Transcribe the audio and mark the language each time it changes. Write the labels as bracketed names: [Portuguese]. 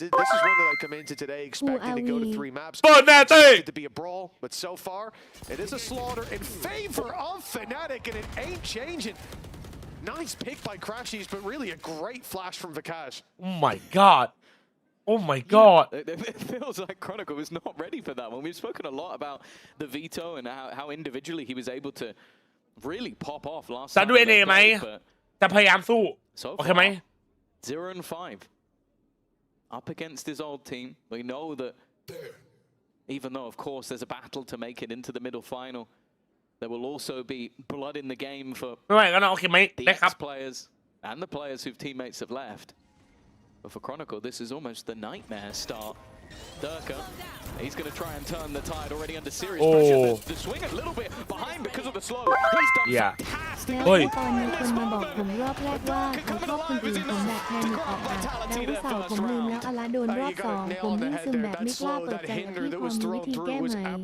[English] This is one that I come into today expecting to go to 3 maps. To be a brawl, but so far it is a slaughter in favor of Fnatic, and it ain't changing. Nice pick by Crashies, but really a great flash from Vikash. Oh my god. Oh my god. It feels like Chronicle was not ready for that one. We've spoken a lot about the veto and how individually he was able to really pop off last time. [Thai] จะดู NA ไหมจะพยายามสู้โอเคไหม [English] 0-5 up against his old team. We know that even though of course there's a battle to make it into the middle final, there will also be blood in the game for the ex-players and the players whose teammates have left. But for Chronicle, this is almost the nightmare start Durka, he's going to try and turn the tide already under serious pressure. The swing a little bit behind because of the slow. He's done fantastic. [Thai] แล้วตอนมีคนมาบอกผมรอบแรกว่าเขาชอบคนอื่นผมแบบแพนิคออกอะแล้วอุตส่าห์ผมลืมแล้วอลาโดนรอบ2ผมยิ่งซึมแบบไม่กล้าเปิดใจกับพี่ความมีวิธีแก้ไหม